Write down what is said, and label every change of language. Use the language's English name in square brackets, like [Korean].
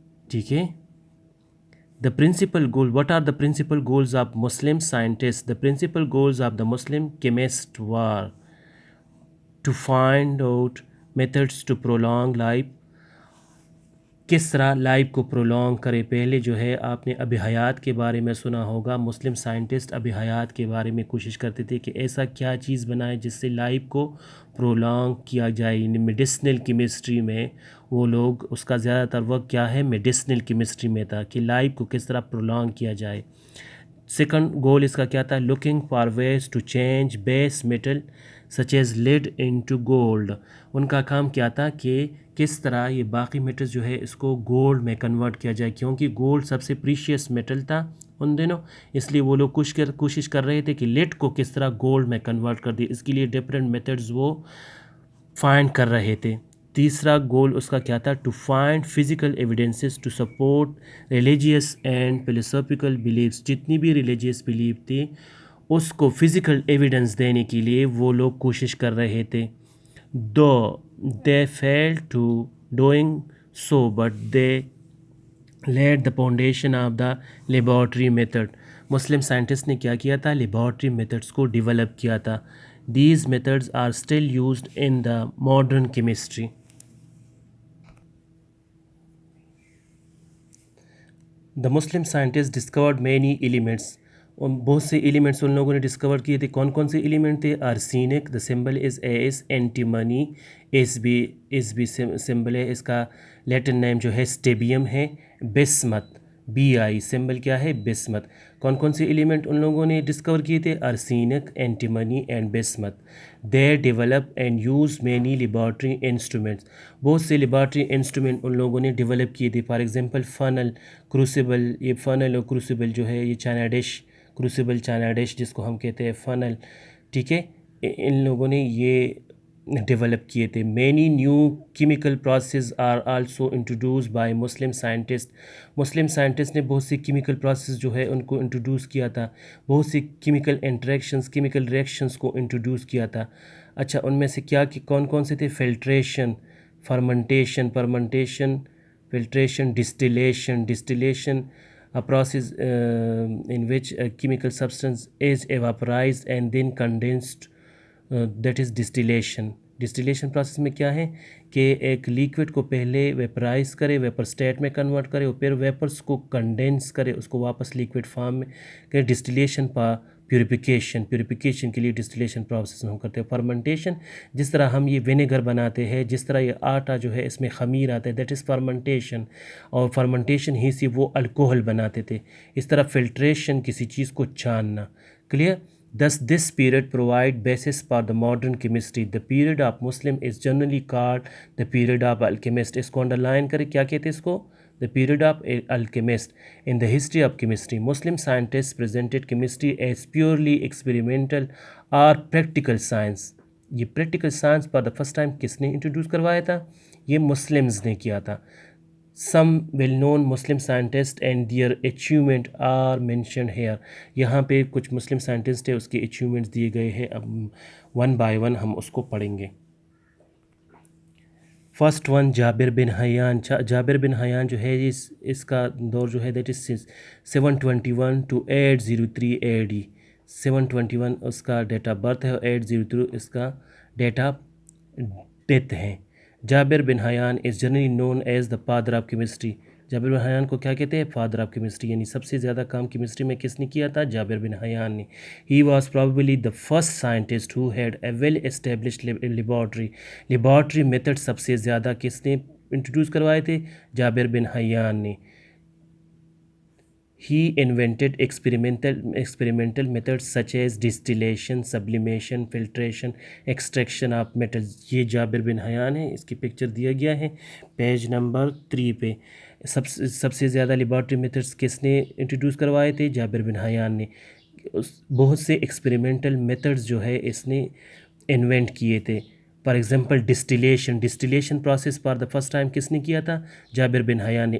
[Urdu] ٹھیک ہے. [English] The principal goal, what are the principal goals of Muslim scientists? The principal goals of the Muslim chemists were to find out methods to prolong life. [Urdu] کس طرح life کو prolong کرے. پہلے جو ہے آپ نے ابی حیات کے بارے میں سنا ہوگا. مسلم سائنٹسٹ ابی حیات کے بارے میں کوشش کرتے تھے کہ ایسا کیا چیز بنائے جس سے لائف کو پرولونگ کیا جائے. یعنی میڈیسنل کیمسٹری میں وہ لوگ, اس کا زیادہ تر وقت کیا ہے, میڈیسنل کیمسٹری میں تھا کہ لائف کو کس طرح پرولونگ کیا جائے. [English] second goal [Urdu] اس کا کیا تھا, [English] Looking for ways to change base metal such as lead into gold. [Urdu] ان کا کام کیا تھا کہ کس طرح یہ باقی میٹلز جو ہے اس کو گولڈ میں کنورٹ کیا جائے, کیونکہ گولڈ سب سے پریشیس میٹل تھا ان دنوں. اس لیے وہ لوگ کوشش کر رہے تھے کہ لیڈ کو کس طرح گولڈ میں کنورٹ کر دے. اس کے لیے ڈفرینٹ میتھڈز وہ فائنڈ کر رہے تھے. تیسرا گول اس کا کیا تھا, [English] To find physical evidences to support religious and philosophical beliefs. [Urdu] جتنی بھی ریلیجیس بلیف تھی اس کو فزیکل ایویڈنس دینے کے لیے وہ لوگ کوشش کر رہے تھے. [English] Though they failed to doing so, but they laid the foundation of the laboratory method. [Urdu] Muslim scientist نے کیا کیا تھا, لیبارٹری میتھڈس کو ڈیولپ کیا تھا. [English] These methods are still used in the modern chemistry. The Muslim scientists discovered many elements. [Urdu] بہت سے elements in لوگوں نے ڈسکور کیے تھے. کون کون سے ایلیمنٹ تھے؟ Arsenic, [English] The symbol is AS. [Urdu] اینٹیمنی, S B symbol ہے اس کا. لیٹن نیم جو ہے اسٹیبیم ہے. بسمت, BI سمبل کیا ہے, بسمت. کون کون سے ایلیمنٹ ان لوگوں نے ڈسکور کیے تھے؟ Arsenic, اینٹیمنی and Basmat. [English] They develop and use many laboratory instruments. [Urdu] بہت سے لیبارٹری انسٹرومنٹ ان لوگوں نے ڈیولپ کیے تھے. [English] For example funnel, crucible. [Urdu] یہ فنل اور کروسیبل جو ہے یہ چائنا ڈش, کروسیبل چائنا ڈش جس کو ہم کہتے ہیں فنل, ٹھیک ہے, ان لوگوں نے یہ ڈیولپ کیے تھے. [English] Many new chemical process are also introduced by Muslim scientist. [Urdu] Muslim scientist نے بہت سی کیمیکل پروسیس جو ہے ان کو انٹروڈیوس کیا تھا. بہت سی کیمیکل انٹریکشنز, کیمیکل ریئیکشنز کو انٹروڈیوس کیا تھا. اچھا, ان میں سے کیا کون کون سے تھے؟ [English] Filtration, fermentation, filtration, distillation, a process in which a chemical substance is evaporized and then condensed, that is distillation. [Urdu] Distillation process میں کیا ہے کہ ایک لیکوڈ کو پہلے ویپرائز کرے, ویپر سٹیٹ میں کنورٹ کرے, اور پھر ویپرس کو کنڈینس کرے, اس کو واپس لیکوڈ فارم میں کرے. ڈسٹیلیشن پیوریفیکیشن کے لیے ڈسٹیلیشن پروسیس میں ہم کرتے ہیں. فرمنٹیشن, جس طرح ہم یہ وینیگر بناتے ہیں, جس طرح یہ آٹا جو ہے اس میں خمیر آتا ہے, [English] That is fermentation. [Urdu] اور فرمنٹیشن ہی سے وہ الکوہل بناتے تھے. اس طرح فلٹریشن, کسی چیز کو چھاننا. Clear? [English] Thus, this period provide basis for the modern chemistry. The period of Muslim is generally called the period of alchemist. [Urdu] اس کو انڈرلائن کرے, کیا کہتے ہیں اس کو؟ [English] The period of alchemist. In the history of chemistry, Muslim scientists presented chemistry as purely experimental or practical science. [Urdu] یہ [English] practical science for the first time [Urdu] کس نے introduce کروایا تھا؟ یہ مسلمز نے کیا تھا. [English] Some well-known Muslim scientists and their achievement are mentioned here. [Urdu] یہاں پہ کچھ مسلم سائنٹسٹ ہیں، اس کے اچیومنٹس دیے گئے ہیں. اب ون بائی ون ہم اس کو پڑھیں گے. فرسٹ ون جابر بن حیان. جابر بن حیان جو ہے اس کا دور جو ہے [English] That is 721 to 803 AD. [Urdu] 721 اس کا ڈیٹ آف برتھ ہے اور 803 اس کا ڈیٹ آف ڈیتھ ہے. [English] Jabir bin Hayyan is generally known as the father of chemistry. [Urdu] جابر بن حیان کو کیا کہتے ہیں؟ فادر آف کیمسٹری، یعنی سب سے زیادہ کام کیمسٹری میں کس نے کیا تھا؟ جابر بن حیان نے. [English] He was probably the first scientist who had a well established laboratory. [Urdu] Laboratory method سب سے زیادہ کس نے انٹروڈیوس کروائے تھے؟ جابر بن حیان نے. [English] He invented experimental methods such as distillation, sublimation, filtration, extraction of metals. [Urdu] یہ جابر بن حیان ہے، اس کی پکچر دیا گیا ہے پیج نمبر 3 پہ. سب سے زیادہ لیبارٹری میتھڈس کس نے انٹروڈیوس کروائے تھے؟ جابر بن حیان نے. بہت سے ایکسپیریمنٹل میتھڈز جو ہے اس نے انوینٹ کیے تھے. [English] for example distillation process for the first time [Urdu] کس نے کیا تھا؟ [English] Jabir bin Hayyan نے.